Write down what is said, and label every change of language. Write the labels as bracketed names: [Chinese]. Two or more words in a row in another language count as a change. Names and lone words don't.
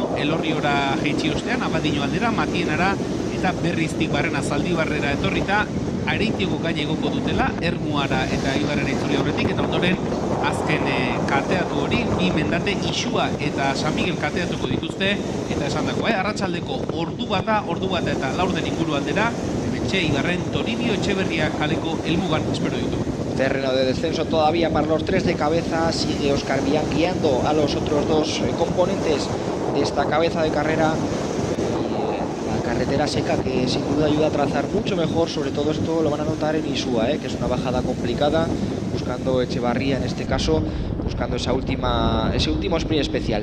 [Basque] Elorriora jeitsi ostean, Abadiño aldera, Matienara, eta berriztik barrena Zaldibarrera etorrita, Areitiego gaina egoko dutela, Ermuara eta Ibarrera itzuli horretik, eta ondoren azken kateatu hori, 2 mendate Isua eta San Miguel kateatuko dituzte, eta esan dako, arratsaldeko ordu bata eta laurden inguru aldera, Hementxe Ibarren Toribio Etxeberria kaleko helmugan espero ditu. [Spanish] Terreno de descenso todavía para los 3 de cabeza, sigue Oskar Bian guiando a los otros 2 componentes de esta cabeza de carrera. Carretera seca que sin duda ayuda a trazar mucho mejor, sobre todo esto lo van a notar en Isua, que es una bajada complicada, buscando Echevarría en este caso, buscando ese último sprint especial.